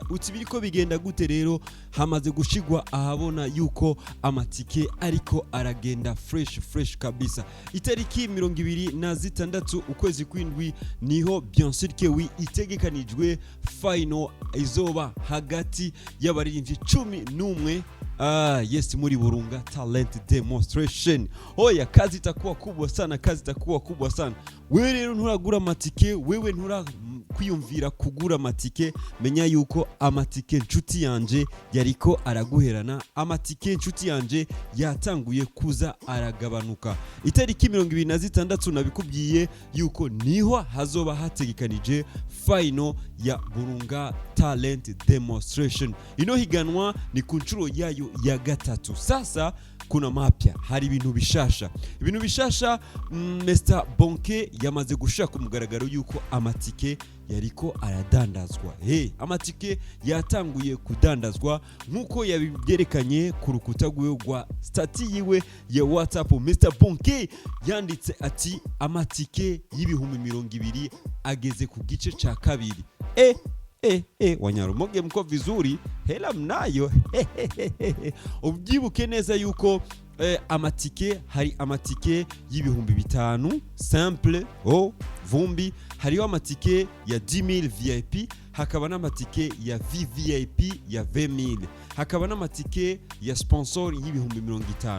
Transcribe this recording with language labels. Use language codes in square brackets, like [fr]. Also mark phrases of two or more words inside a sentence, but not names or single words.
[rn] Uti biriko bigenda gute rero? Hamaze gushigwa ahabona yuko amatike ariko aragenda fresh kabisa. Itariki 26 ukwezi kwindwi niho [fr] bien sûr que oui [rn] itegekanijwe final izoba hagati y'abaririmbyi 11 yes muri Burunga Talent Demonstration. Oya [sw] kazi itakuwa kubwa sana, [rn] wewe rero nturagura amatike, wewe kwiyumvira kugura amatike, menya yuko amatike nshuti yanje yariko araguherana, amatike nshuti yanje yatanguye kuza aragabanuka. Itariki 26 nabikubwiye yuko niho hazoba hategekanije final ya Burunga Talent Demonstration. Ino higanwa ni ku nshuro yayo ya gatatu. [sw] Sasa kuna mapya, [rn] hari ibintu bishasha. Mr Bonke yamaze gushaka ku mugaragaro yuko amatike yariko aradandazwa. Amatike yatanguye kudandazwa nkuko yabyerekanye ku rukuta rwa stati yiwe ya WhatsApp. Mr Bonke yanditse ati amatike y'ibihumbi 200 ageze ku gice ca kabiri. [sw] Wanyarumoge mko vizuri, hela mnayo. [rn] Ubyibuke neza yuko hari amatike y'ibihumbi 5 simple vumbi, hariho amatike ya 10,000 VIP, hakaba n'amatike ya VVIP ya 20,000, hakaba n'amatike ya sponsor y'ibihumbi 50.